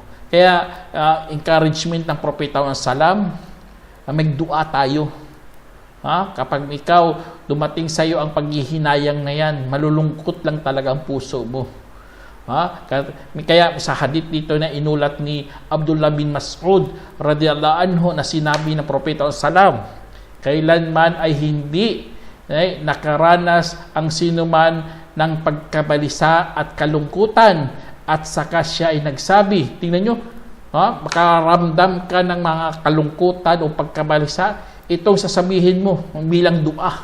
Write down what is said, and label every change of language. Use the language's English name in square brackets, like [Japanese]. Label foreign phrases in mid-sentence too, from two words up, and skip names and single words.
[Filipino] Kaya encouragement ng propeta ng salam, magdua tayo. Kapag ikaw dumating sa iyo ang paghihinayang na yan, malulungkot lang talaga ang puso mo. Kaya sa hadith dito na inulat ni Abdullah bin Mas'ud [Arabic] رضي الله عنه [Filipino] na sinabi ng propeta ng salam, kailanman ay hindi nakaranas ang sinuman ng pagkabalisa at kalungkutan at saka siya ay nagsabi, tingnan nyo, makaramdam ka ng mga kalungkutan o pagkabalisa, itong sasabihin mo bilang dua.